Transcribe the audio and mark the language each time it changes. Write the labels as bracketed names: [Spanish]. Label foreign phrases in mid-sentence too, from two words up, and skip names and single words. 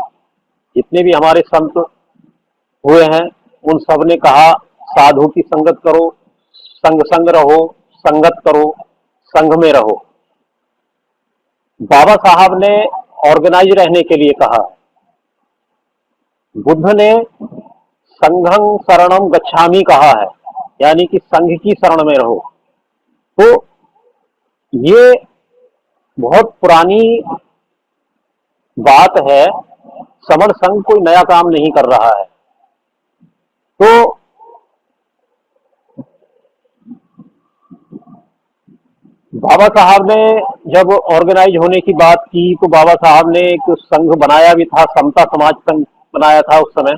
[Hindi] जितने भी हमारे संत हुए हैं उन सब ने कहा साधु की संगत करो, संग रहो, संगत करो, संघ में रहो। बाबा साहब ने ऑर्गेनाइज रहने के लिए कहा। बुद्ध ने [Pali] संघं शरणं गच्छामि [Hindi] कहा है, यानी कि संघ की शरण में रहो। तो ये बहुत पुरानी बात है। समर संघ कोई नया काम नहीं कर रहा है। तो बाबा साहब ने जब ऑर्गेनाइज होने की बात की तो बाबा साहब ने एक संघ बनाया भी था, समता समाज संघ बनाया था उस समय।